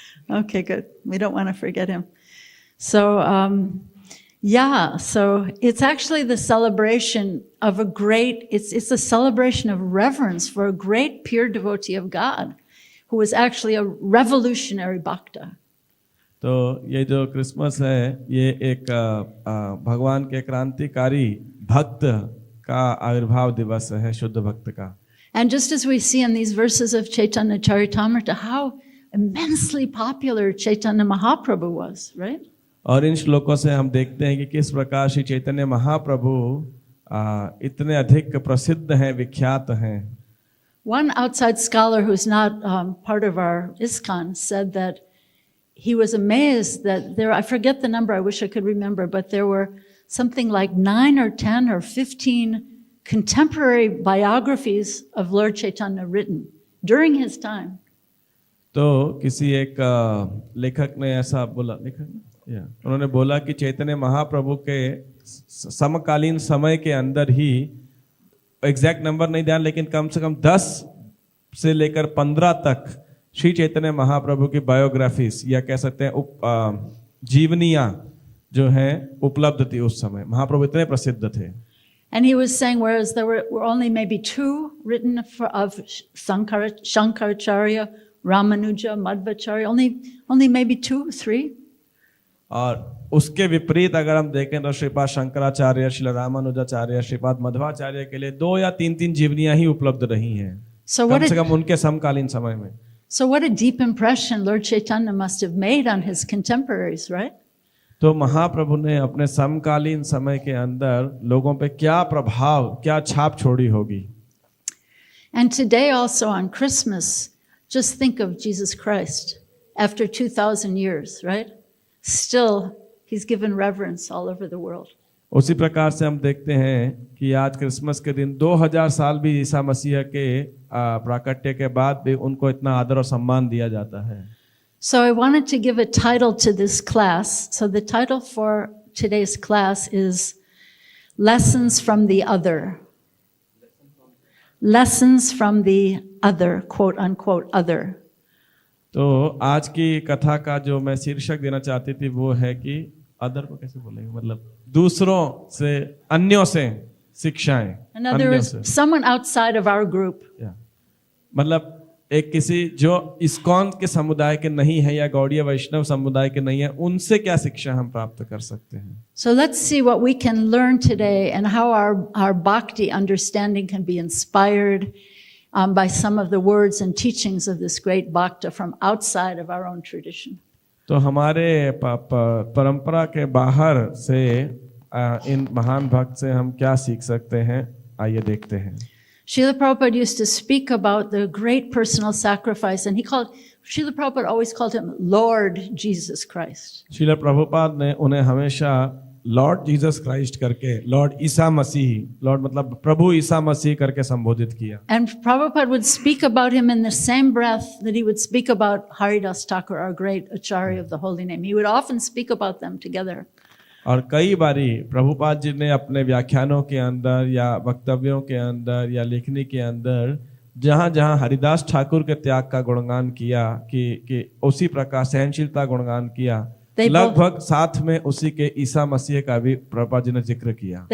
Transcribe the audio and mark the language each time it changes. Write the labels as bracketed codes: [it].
[en] Okay, good. We don't want to forget him. So, Yeah, so it's actually the celebration of a great, it's a celebration of reverence for a great pure devotee of God who was actually a revolutionary bhakta. [hi] तो ये जो Christmas है ये एक भगवान के क्रांतिकारी भक्त का आविर्भाव दिवस है, शुद्ध भक्त का. [en] And just as we see in these verses of Caitanya Caritamrita, how immensely popular Chaitanya Mahaprabhu was, right? [hi] और इन श्लोकों से हम देखते हैं कि किस प्रकार श्री चैतन्य महाप्रभु इतने अधिक प्रसिद्ध हैं, विख्यात हैं. [en] One outside scholar who's not part of our ISKCON said that he was amazed that there, I forget the number, I wish I could remember, but there were something like 9 or 10 or 15 contemporary biographies of Lord Chaitanya written during his time. [hi] तो किसी एक लेखक ने ऐसा बोला, उन्होंने बोला कि चैतन्य महाप्रभु के समकालीन समय के अंदर ही, [en] exact number [hi] नहीं ध्यान, लेकिन कम से कम 10 से लेकर 15 तक श्री चैतन्य महाप्रभु की बायोग्राफीज या कह सकते हैं जीवनियां जो हैं उपलब्ध थी उस समय. महाप्रभु इतने प्रसिद्ध थे. [en] And he was saying, whereas there were only maybe 2 written of Shankaracharya, Ramanuja, Madhvacharya, only maybe 2, 3. [hi] और उसके विपरीत अगर हम देखें तो श्रीपाद शंकराचार्य, श्रील रामानुजाचार्य, श्रीपाद मध्वाचार्य के लिए 2 या 3 जीवनियां ही उपलब्ध रही हैं, कम से कम उनके समकालीन समय में. [en] So what a deep impression Lord Chaitanya must have made on his contemporaries, right? [hi] तो महाप्रभु ने अपने समकालीन समय के अंदर लोगों पे क्या प्रभाव, क्या छाप छोड़ी होगी. [en] And today also on Christmas, just think of Jesus Christ after 2,000 years, right? Still, he's given reverence all over the world. [hi] उसी प्रकार से हम देखते हैं कि आज क्रिसमस के दिन 2000 साल भी ईसा मसीह के प्राकट्य के बाद भी उनको इतना आदर और सम्मान दिया जाता है. [en] So I wanted to give a title to this class. So the title for today's class is Lessons from the Other. Lessons from the Other, quote unquote, other. [hi] तो आज की कथा का जो मैं शीर्षक देना चाहती थी वो है कि अदर को कैसे बोलेंगे, मतलब दूसरों से, अन्यों से शिक्षाएं. [en] In other words, someone outside of our group. [hi] मतलब एक किसी जो इस्कॉन के समुदाय के नहीं है या गौड़ीय वैष्णव समुदाय के नहीं है, उनसे क्या शिक्षा हम प्राप्त कर सकते हैं. [en] So let's see what we can learn today and how our bhakti understanding can be inspired by some of the words and teachings of this great bhakta from outside of our own tradition. [hi] तो हमारे परंपरा के बाहर से इन महान भक्त से हम क्या सीख सकते हैं, आइए देखते हैं. [en] Srila Prabhupada used to speak about the great personal sacrifice, and Srila Prabhupada always called him Lord Jesus Christ. [hi] Srila Prabhupada ने उन्हें हमेशा लॉर्ड जीसस क्राइस्ट करके, लॉर्ड ईसा मसीह, लॉर्ड मतलब प्रभु ईसा मसीह करके संबोधित किया. [en] And Prabhupada would speak about him in the same breath that he would speak about Haridas Thakur, our great Acharya of the Holy Name. He would often speak about them together. [hi] और कई बारी प्रभुपाद जी ने अपने व्याख्यानों के अंदर या वक्तव्यों के अंदर या लेखनी के अंदर जहाँ जहाँ हरिदास ठाकुर के त्याग का गुणगान किया कि उसी प्रकार सहनशीलता गुणगान किया, लगभग साथ में उसी के ईसा मसीह का भी प्रभुपाद जी ने जिक्र किया.